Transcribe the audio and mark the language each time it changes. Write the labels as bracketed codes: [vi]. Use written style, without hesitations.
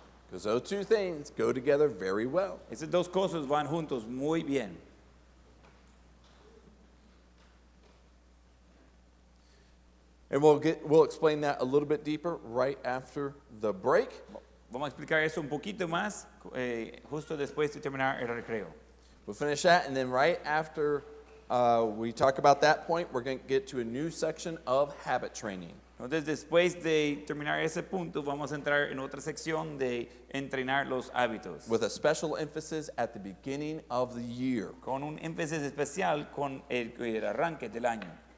[en] Because those two things go together very well. [es] Esas dos cosas van juntos muy bien. [en] And we'll explain that a little bit deeper right after the break. [es] Vamos a explicar eso un poquito más justo después de terminar el recreo. [en] We'll finish that, and then right after we talk about that point, we're going to get to a new section of habit training. [es] Entonces, después de terminar ese punto, vamos a entrar en otra sección de entrenar los hábitos. [en] With a special emphasis at the beginning of the year. [es] Con un énfasis especial con el arranque del año.